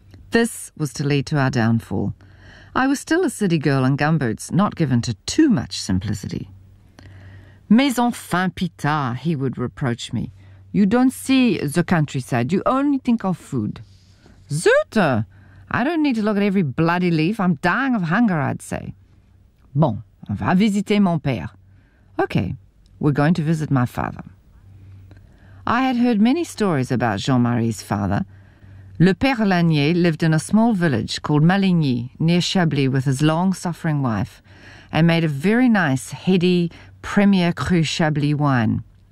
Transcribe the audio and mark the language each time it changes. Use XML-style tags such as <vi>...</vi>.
<en>This was to lead to our downfall. I was still a city girl in gumboots, not given to too much simplicity.</en> <fr>Mais enfin,</fr> <en>pita, he would reproach me. You don't see the countryside, you only think of food. Zut! I don't need to look at every bloody leaf. I'm dying of hunger, I'd say.</en> <fr>Bon, on va visiter mon père.</fr> <en>Okay, we're going to visit my father. I had heard many stories about Jean-Marie's father. Le Père Lanier lived in a small village called Maligny, near Chablis, with his long-suffering wife, and made a very nice, heady, premier cru Chablis wine.</en>